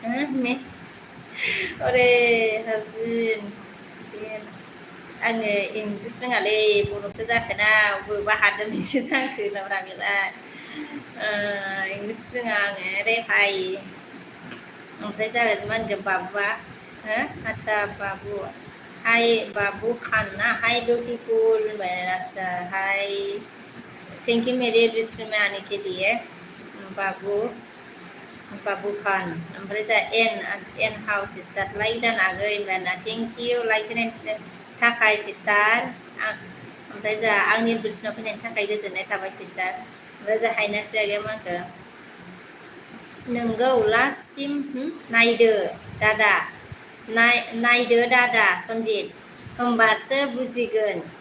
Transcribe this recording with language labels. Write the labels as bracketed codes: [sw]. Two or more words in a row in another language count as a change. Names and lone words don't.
[brx] अरे हाजबिन आङो इंलिस रोङालै बर'सो जाखोना बबेबा हादोरनिसो जाखो नाब्रागोला इंलिस रोङा आङो रेहाय ओमफ्राय जागोन मा होनगोन बाबुआ हो आदसा बाबु हाय बाबू खान [hi] ना [en] hi beautiful [hi] अच्छा [en] hi thank you [hi] मेरे विश्व में आने के लिए [brx] बाबू बाबू खान ओमफ्राय जा एन हाउ सिस्टार लाइक दान आगै होनबाना [en] thank you [brx] लाइक होनायनि थाखाय सिस्टार ओमफ्राय जा आंनि बिसिनाव फैनायनि थाखाय गोजोननाय थाबाय सिस्टार ओमफ्राय जा हायनास्रि आगैया मा होनखो नोंगौ लास्टसिम नायदो दादा नायदो दादा सन्जित होमबासो बुजिगोन